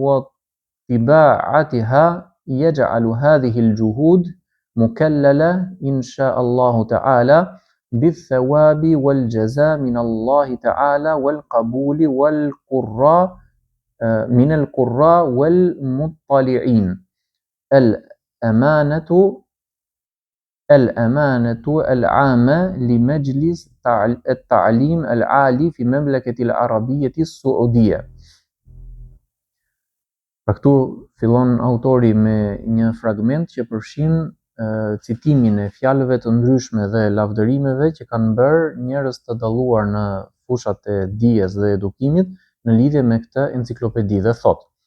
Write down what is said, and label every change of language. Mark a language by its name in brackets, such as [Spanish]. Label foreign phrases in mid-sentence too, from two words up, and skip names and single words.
[Arabic] وطباعتها يجعل هذه الجهود مكللة إن شاء الله تعالى بالثواب والجزاء من الله تعالى والقبول والقراء من القراء والمطلعين. الأمانة العامة لمجلس التعليم العالي في المملكة العربية السعودية. [Albanian] Pra këtu fillon autori me një fragment që përfshin citimin e fjalëve të ndryshme dhe lavdërimeve që kanë bërë njerëz të dalluar në fushat e dijes dhe edukimit në lidhje me këtë enciklopedi dhe thotë: